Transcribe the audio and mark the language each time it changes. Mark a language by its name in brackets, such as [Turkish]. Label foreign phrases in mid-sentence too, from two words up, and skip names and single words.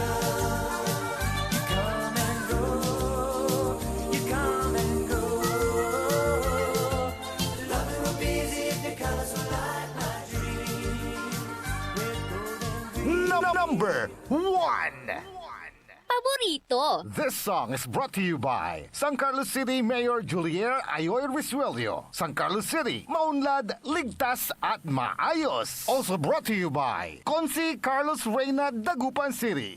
[English] You come and go. You come and go. Loving would be easy if your colors were like my dream. Red, gold, and green. Number 1. Paborito. This song is brought to you by San Carlos City Mayor Julier Ayoy Risuelio. [Filipino] San Carlos City, maunlad, ligtas at maayos. [English] Also brought to you by Consi Carlos Reyna Dagupan City.